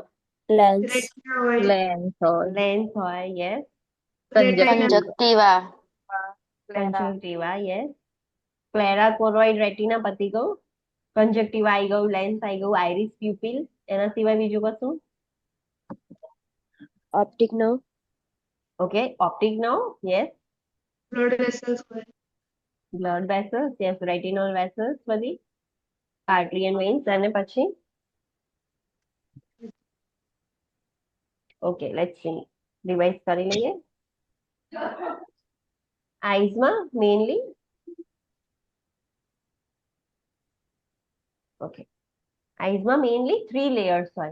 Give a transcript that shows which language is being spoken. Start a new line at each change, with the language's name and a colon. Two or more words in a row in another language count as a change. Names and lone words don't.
Gujarati: લેન્સ. Retina હોય. લેન્સ હોય. લેન્સ હોય. યસ. Retina. કંજક્ટિવા. યસ.
English: sclera, choroid, retina
Gujarati: પતી ગયું. કંજક્ટિવા આવી ગયું, લેન્સ આવી ગયું,
English: iris, pupil.
Gujarati: એના સિવાય બીજું કશું?
English: Optic nerve. Okay, optic nerve. Yes. Blood vessels
Gujarati: હોય.
English: blood vessels. Yes, retinal vessels બધી, artery and veins.
Gujarati: અને પછી
English: okay, let's see,
Gujarati: રિવાઇઝ કરી લઈએ. આઈઝમાં
English: mainly okay,
Gujarati: આઈઝમાં મેઇનલી 3 લેયર્સ હોય.